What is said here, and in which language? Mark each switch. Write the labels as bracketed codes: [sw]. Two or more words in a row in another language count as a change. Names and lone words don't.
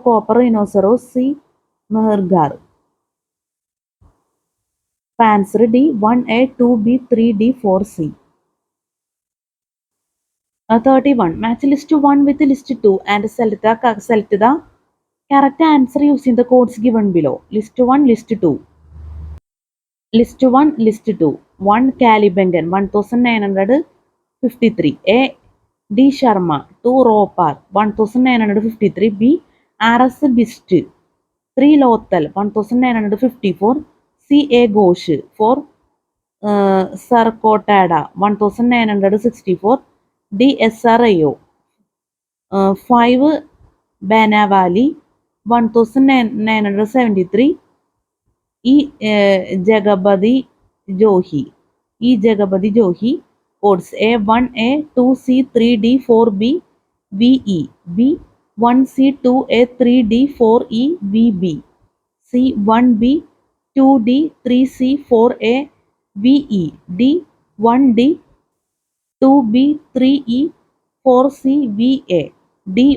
[en] Copper rhinoceros, C. Mehrgar. Answer D, 1A, 2B, 3D, 4C. 31. Match list 1 with list 2 and select the correct answer using the codes given below. List 1, list 2. List 1, list 2. 1. Calibangan, 1953. A. D. Sharma, 2. Ropar, 1953. B. R.S. Bist, 3. Lothal, 1954. C. A. Ghosh, 4. Sarkotada, 1964. D. SRIO, 5. Banavali, 1973. E. Jagabadi Johi. E. Jagabadi Johi. Codes A1A, 2C, 3D, 4B, VE. B. 1C, 2A, 3D, 4E, VB. C. 1B, 2D, 3C, 4A, VE. D. 1D, 2B, 3E, 4C, VA. D.